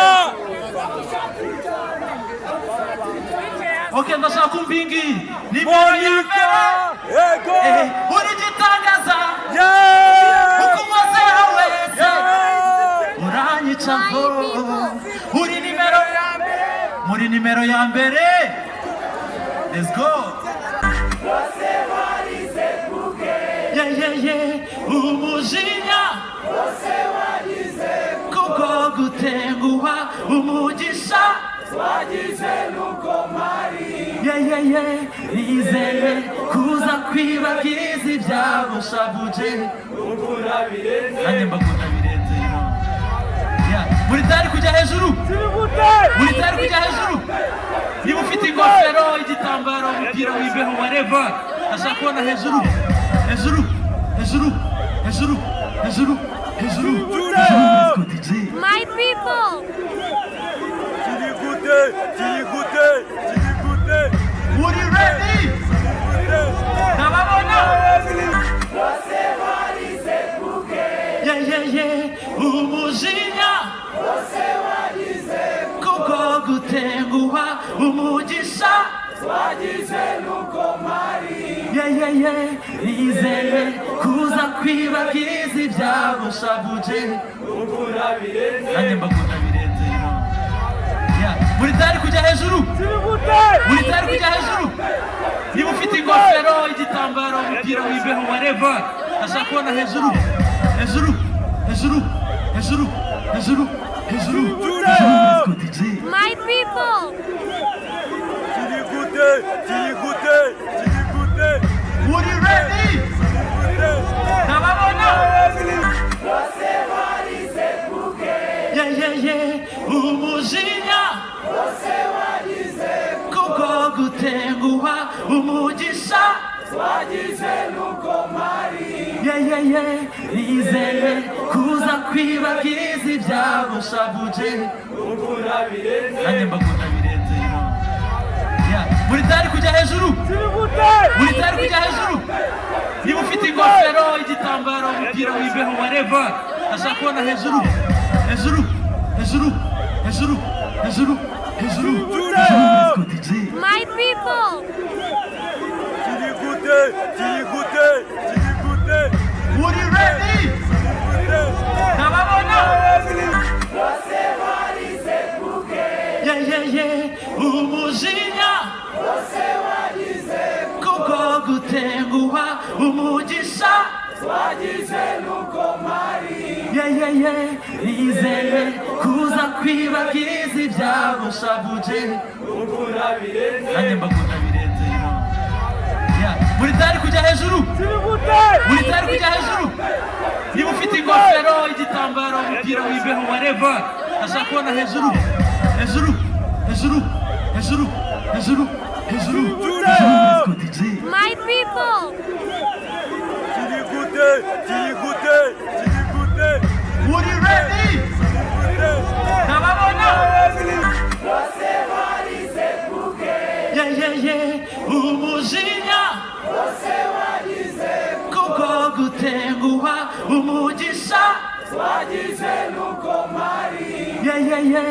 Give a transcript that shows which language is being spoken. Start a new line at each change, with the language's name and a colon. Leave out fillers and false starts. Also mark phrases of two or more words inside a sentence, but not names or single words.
Kinyarwanda: okay ndashaka kumva ingi nimero ya mbere uri gitangaza ukumazeho wese uranyica uri nimero ya mbere muri nimero ya mbere.
English: Let's go.
Kinyarwanda: umujinya kubwo gutenguha umugisha wagize nuko mari nizeye kuza kwibagiza ibyagushavuje nanjye mbakunda birenze muri tayari kujya hejuru muri tayari kujya hejuru niba ufite ingofero igitambaro umupira w'imbeho wareva ashaka kubona hejuru hejuru hejuru hejuru hejuru hejuru
English: My people. Would you ready?
Kinyarwanda: Nababona. Yeah. Umujinya. Kuko gutenguha umugisha.
English: Yeah.
Kinyarwanda: Nizeye kuza kwibagiza ibyagushavuje. Nanjye mbakunda birenze. Muri tayari kujya hejuru muri tayari kujya hejuru niba ufite ingofero igitambaro umupira w'imbeho wareva ashaka kubona hejuru hejuru hejuru hejuru hejuru hejuru
English: My people. Would you ready?
Kinyarwanda: Nababona. Yeah. Umujinya. Kuko gutenguha umugisha.
English: Yeah.
Kinyarwanda: Nizeye kuza kwibagiza ibyagushavuje. Nanjye mbakunda birenze. Muri tayari kujya hejuru muri tayari kujya hejuru niba ufite ingofero igitambaro umupira w'imbeho wareva ashaka kubona hejuru hejuru hejuru hejuru hejuru hejuru
English: My people. Would you ready?
Kinyarwanda: Nababona. Yeah. Umujinya. Kuko gutenguha umugisha.
English: Yeah.
Kinyarwanda: Nizeye kuza kwibagiza ibyagushavuje. Nanjye mbakunda birenze. Muri tayari kujya hejuru muri tayari kujya hejuru niba ufite ingofero igitambaro umupira w'imbeho wareva ashaka kubona hejuru hejuru hejuru hejuru hejuru hejuru
English: My people. Would you ready?
Kinyarwanda: Nababona. Yeah. Umujinya. Kuko gutenguha umugisha.
English: Yeah.